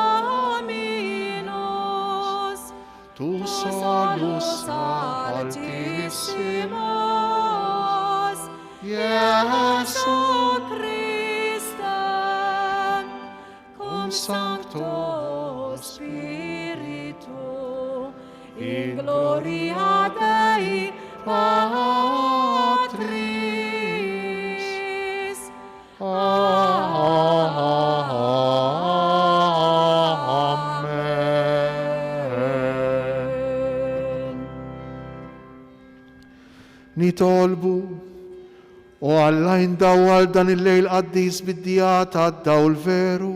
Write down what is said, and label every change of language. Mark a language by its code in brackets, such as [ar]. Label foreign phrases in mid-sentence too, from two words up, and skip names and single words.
[la] Dominus, tu solus altissimus, Iesu Christe, cum Sancto Spiritu, in gloria Dei Patris. Amen. [mt] Nitolbu u Alla indawwal dan il-lejl qaddis bid-dija tad-dawl veru.